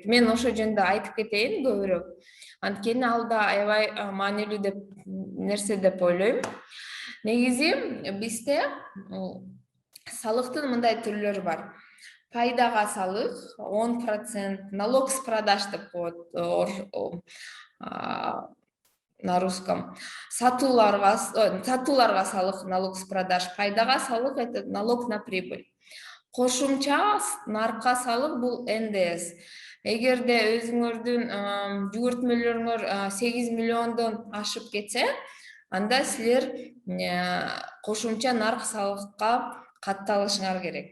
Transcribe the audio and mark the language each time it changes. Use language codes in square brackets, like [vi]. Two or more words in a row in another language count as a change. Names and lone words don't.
[ky] Мен ошо жөнүндө айтып кетейин көбүрөөк. Анткени ал да аябай маанилүү деп нерсе деп ойлойм. Негизи бизде салыктын мындай түрлөрү бар. Пайдага салык 10%, [ru] налог с продаж [ky] деп коет [ru] на русском. [ky] Сатууларга салык, [ru] налог с продаж, [ky] пайдага салык [ru] это налог на прибыль. [ky] Кошумча наркка салык бул НДС. Эгерде өзүңөрдүн жүгүртмөлөрүңөр 8 миллиондон ашып кетсе, анда силер кошумча нарк салыкка катталышыңар керек.